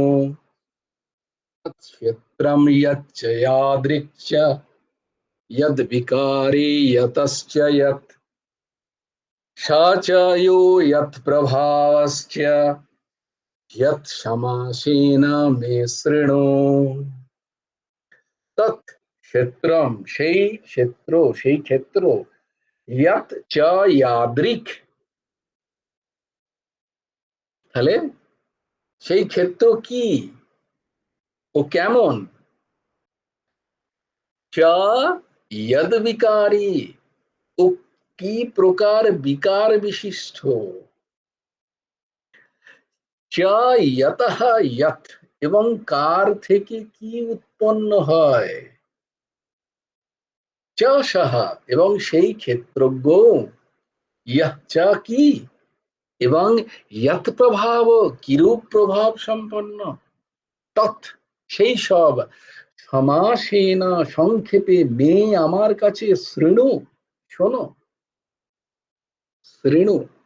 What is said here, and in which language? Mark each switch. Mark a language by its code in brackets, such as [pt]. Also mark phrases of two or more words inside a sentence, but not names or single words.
[sa] तत्क्षेत्रं यच्च यादृक्, यद्विकारी यतश्च यत्, स च यो यत्प्रभावश्च, यत्समासेन मे शृणु। [bn] तत्क्षेत्रं সেই ক্ষেত্র, সেই ক্ষেত্র, [sa] यत् च यादृक्, [bn] তাহলে সেই ক্ষেত্র কি ও কেমন, চ यद्विकारी, ও কি প্রকার বিকার বিশিষ্ট, [sa] চ यतः यत्, [bn] এবং কার থেকে কি উৎপন্ন হয়, চ সহ, এবং সেই ক্ষেত্রজ্ঞ, [sa] ইয়ঃ চ [bn] কি, এবং यत् প্রভাব, কিরূপ প্রভাব সম্পন্ন, তৎ সেই সব, সমাসেন সংক্ষেপে, মে আমার কাছে, শৃণু শোনো, শৃণু।